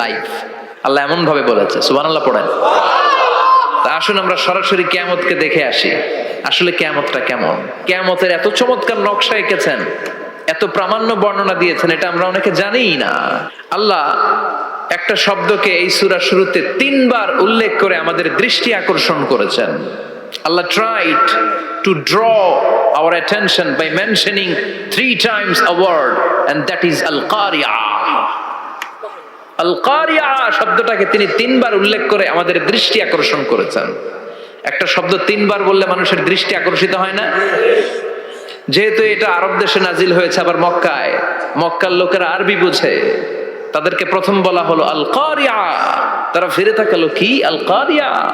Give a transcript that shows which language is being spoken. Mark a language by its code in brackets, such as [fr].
[bn] Live আল্লাহ এমন ভাবে বলেছে, সুবহানাল্লাহ পড়েন। তা আসুন আমরা সরাসরি কিয়ামতকে দেখে আসি, আসলে কিয়ামতটা কেমন। কিয়ামতের এত চমৎকার নকশা এঁকেছেন, এত প্রামাণ্য বর্ণনা দিয়েছেন, এটা আমরা অনেকে জানিই না। আল্লাহ একটা শব্দকে এই সূরা শুরুতে 3 বার উল্লেখ করে আমাদের দৃষ্টি আকর্ষণ করেছেন। [en] Allah tried to draw our attention by mentioning 3 times a word, and that is al-qari'ah. [bn] al-qari'ah শব্দটাকে তিনি 3 বার উল্লেখ করে আমাদের দৃষ্টি আকর্ষণ করেছেন। একটা শব্দ 3 বার বললে মানুষের দৃষ্টি আকর্ষিত হয় না? যেহেতু এটা আরব দেশে নাজিল হয়েছে, আবার মক্কায়, মক্কার লোকেরা আরবি বুঝে, তাদেরকে প্রথম বলা হলো আল কারিয়া, তারা ফিরে তাকালো, কি আল কারিয়া?